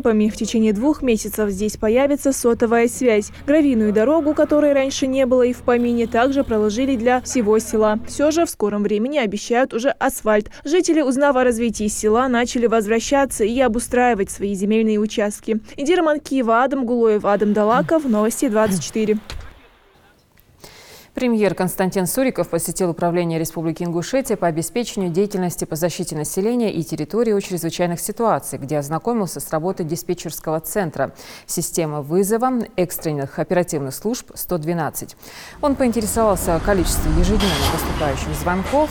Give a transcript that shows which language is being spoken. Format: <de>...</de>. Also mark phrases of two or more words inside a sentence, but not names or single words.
<ru>В течение 2 месяцев здесь появится сотовая связь. Гравийную дорогу, которой раньше не было и в помине, также проложили для всего села. Все же в скором времени обещают уже асфальт. Жители, узнав о развитии села, начали возвращаться и обустраивать свои земельные участки. Индира Манкиева, Адам Гулоев, Адам Далаков. Новости 24. Премьер Константин Суриков посетил Управление Республики Ингушетия по обеспечению деятельности по защите населения и территории от чрезвычайных ситуаций, где ознакомился с работой диспетчерского центра системы вызова экстренных оперативных служб 112. Он поинтересовался о количестве ежедневно поступающих звонков.</ru>